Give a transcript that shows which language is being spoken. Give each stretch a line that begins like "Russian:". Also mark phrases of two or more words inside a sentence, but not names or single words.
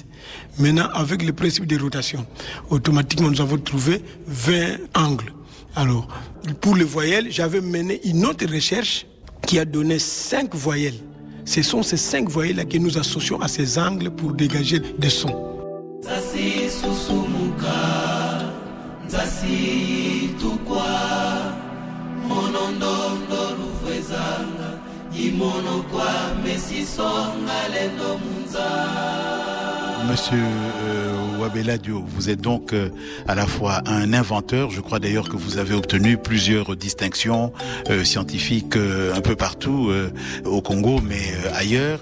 French: Maintenant, avec le principe de rotation, automatiquement nous avons trouvé 20 angles. Alors, pour les voyelles, j'avais mené une autre recherche qui a donné 5 voyelles. Ce sont ces 5 voyelles-là que nous associons à ces angles pour dégager des sons. Nzasi susumuka, nzasi tukwa. Monsieur Wabella Dio, vous êtes donc à la fois un inventeur, je crois d'ailleurs que vous avez obtenu plusieurs distinctions scientifiques un peu partout au Congo, mais ailleurs.